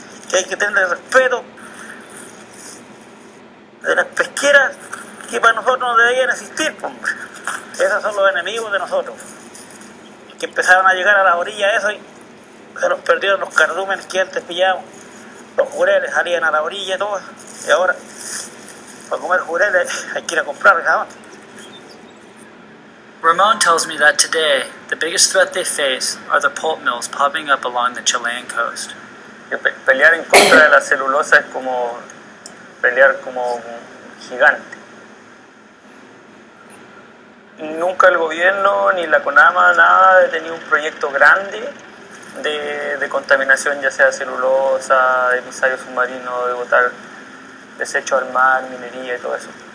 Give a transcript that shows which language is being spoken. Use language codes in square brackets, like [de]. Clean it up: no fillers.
[es] Que hay que tener respeto de las pesqueras que para nosotros no deberían existir, hombre. Esos son los enemigos de nosotros, que empezaron a llegar a las orillas eso y se los perdieron los cardúmenes que antes pillábamos. Los jureles salían a la orilla y todo, y ahora para comer jureles hay que ir a comprar jabón. [en] Ramon tells me that today, the biggest threat they face are the pulp mills popping up along the Chilean coast. [es] Pelear en contra de la celulosa es como pelear como un gigante. Nunca el gobierno ni la CONAMA nada ha tenido un proyecto grande de contaminación, ya sea celulosa, emisario submarino, de botar desechos al mar, minería y todo eso.